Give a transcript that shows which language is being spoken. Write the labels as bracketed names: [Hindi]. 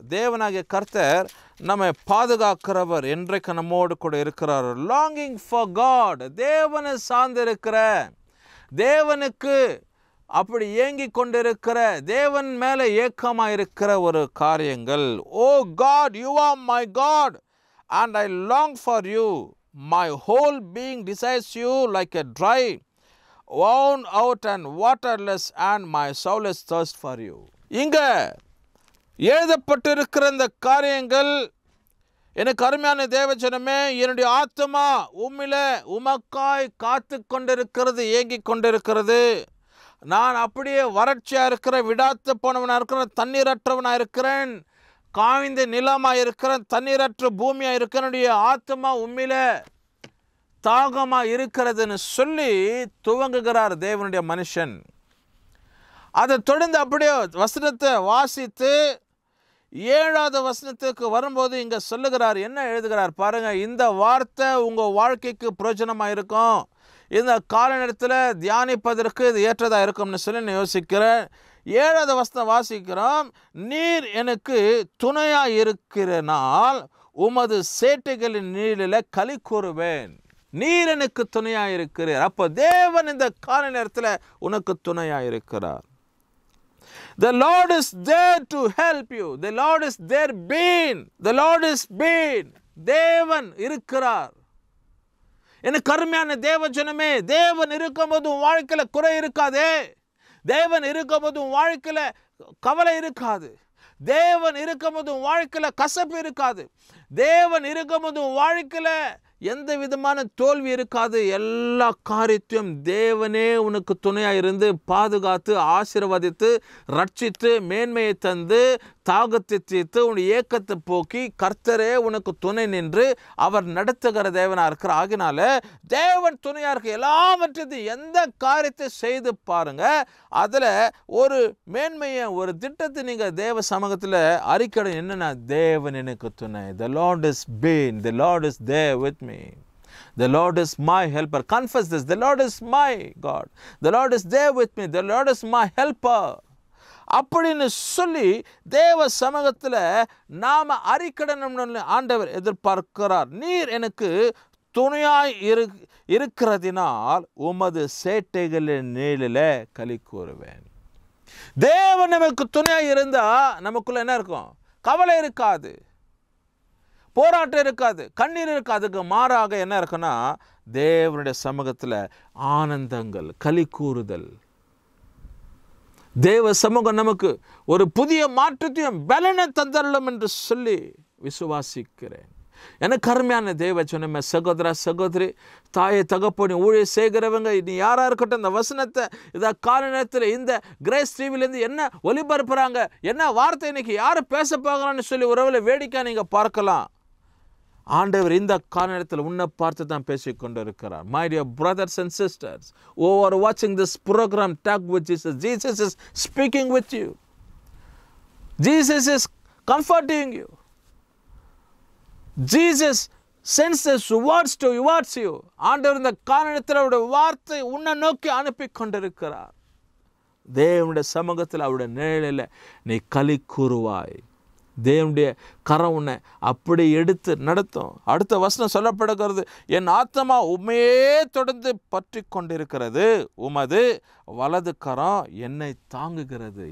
[Tamil] தேவனாகிய கர்த்தர் நம்மை பாதுகாக்கிறவர், என்றைக்கு நம்மோடு கூட இருக்கிறார். [English] longing for God, [Tamil] தேவனை சார்ந்திருக்கிற, தேவனுக்கு அப்படி ஏங்கி கொண்டிருக்கிற, தேவன் மேலே ஏக்கமாக இருக்கிற ஒரு காரியங்கள். [English] Oh God, you are my God and I long for you. My whole being desires you like a dry worn out and waterless, and my soul is thirst for you. [Tamil] இங்கே எழுதப்பட்டிருக்கிற இந்த காரியங்கள், எனக்கு அருமையான தேவஜனமே, என்னுடைய ஆத்மா உம்மிலே உமக்காய் காத்து கொண்டிருக்கிறது, ஏங்கி கொண்டிருக்கிறது. நான் அப்படியே வறட்சியாக இருக்கிறேன், விடாத்து போனவனாக இருக்கிறேன், தண்ணீரற்றவனாக இருக்கிறேன், காய்ந்த நிலமாக இருக்கிறேன், தண்ணீரற்ற பூமியாக இருக்கிறேன். என்னுடைய ஆத்மா உம்மிலே தாகமாக இருக்கிறதுன்னு சொல்லி துவங்குகிறார் தேவனுடைய மனுஷன். அதை தொடர்ந்து அப்படியே வசனத்தை வாசித்து 7வது வசனத்துக்கு வரும்போது இங்கே சொல்லுகிறார், என்ன எழுதுகிறார் பாருங்கள். இந்த வார்த்தை உங்கள் வாழ்க்கைக்கு பிரயோஜனமாக இருக்கும், இந்த கால நேரத்தில் தியானிப்பதற்கு இது ஏற்றதாக இருக்கும்னு சொல்லி நான் யோசிக்கிறேன். 7வது வசனம் வாசிக்கிறோம். நீர் எனக்கு துணையாக இருக்கிறனால் உமது சேட்டைகளின் நீரில் களி கூறுவேன். நீர் எனக்கு துணையாக இருக்கிறார். அப்போ தேவன் இந்த கால நேரத்தில் உனக்கு துணையாக இருக்கிறார். [English] The Lord is there to help you. The Lord is there been. The Lord is been. [Tamil] தேவன் இருக்கிறார். எனக்கு அருமையான தேவஜனமே, தேவன் இருக்கும்போது உன் வாழ்க்கையில் குறை இருக்காதே. தேவன் இருக்கும்போது உன் வாழ்க்கையில் கவலை இருக்காது. தேவன் இருக்கும்போது உன் வாழ்க்கையில் கசப்பு இருக்காது. தேவன் இருக்கும்போது உன் வாழ்க்கையில் எந்த விதமான தோல்வி இருக்காது. எல்லா காரியத்தையும் தேவனே உனக்கு துணையாக இருந்து பாதுகாத்து ஆசீர்வதித்து ரட்சித்து மேன்மையை தந்து தாகத்தை தீர்த்து உன்னுடைய ஏக்கத்தை போக்கி கர்த்தரே உனக்கு துணை நின்று அவர் நடத்துகிற தேவனாக இருக்கிற. ஆகினால தேவன் துணையாக இருக்க எல்லாவற்றையும் எந்த காரியத்தை செய்து பாருங்க, அதில் ஒரு மேன்மையை ஒரு திட்டத்தை நீங்கள் தேவ சமூகத்தில் அறிக்கை என்னன்னா, தேவன் எனக்கு துணை. [English] The Lord is been, the Lord is there with me. The Lord is my helper. Confess this. The Lord is my God. The Lord is there with me. The Lord is my helper. [Tamil] அப்படின்னு சொல்லி தேவ சமூகத்தில் நாம் அறிக்கடணும்னு ஆண்டவர் எதிர்பார்க்கிறார். நீர் எனக்கு துணையாய் இருக்கிறதினால் உமது சேட்டைகளின் நீளில் களி கூறுவேன். தேவன் நமக்கு துணையாக இருந்தால் நமக்குள்ள என்ன இருக்கும்? கவலை இருக்காது, போராட்டம் இருக்காது, கண்ணீர் இருக்காது. அதுக்கு மாறாக என்ன இருக்குன்னா, தேவனுடைய சமூகத்தில் ஆனந்தங்கள், களி கூறுதல். தேவ சமூகம் நமக்கு ஒரு புதிய மாற்றத்தையும் பலனை தந்தரலும் என்று சொல்லி விசுவாசிக்கிறேன். எனக்கு அருமையான தேவ சொன்ன சகோதர சகோதரி, தாயை தகப்பனி ஊழிய செய்கிறவங்க, நீ யாராக இருக்கட்டும், இந்த வசனத்தை இதை கால நேரத்தில் இந்த கிரேஸ் டிவிலேருந்து என்ன ஒளிபரப்புறாங்க, என்ன வார்த்தை இன்னைக்கு யார் பேச போகிறான்னு சொல்லி உறவில் வேடிக்கை நீங்கள் பார்க்கலாம். ஆண்டவர் இந்த காரணத்தில் உன்னை பார்த்து தான் பேசிக்கொண்டு இருக்கிறார். [English] My dear brothers and sisters who are watching this program, Talk with Jesus. Jesus is speaking with you. Jesus is comforting you. Jesus senses words towards you. [Tamil] ஆண்டவர் இந்த காரணத்தில் அவருடைய வார்த்தை உன்னை நோக்கி அனுப்பி கொண்டிருக்கிறார். தேவனுடைய சமூகத்தில் அவருடைய நிழலில் நீ களி கூறுவாய். தேவனுடைய கரம் உன்னை அப்படி எடுத்து நடத்தும். அடுத்த வசனம் சொல்லப்படுகிறது, என் ஆத்மா உண்மையே தொடர்ந்து பற்றி கொண்டிருக்கிறது, உமது வலது கரம் என்னை தாங்குகிறது.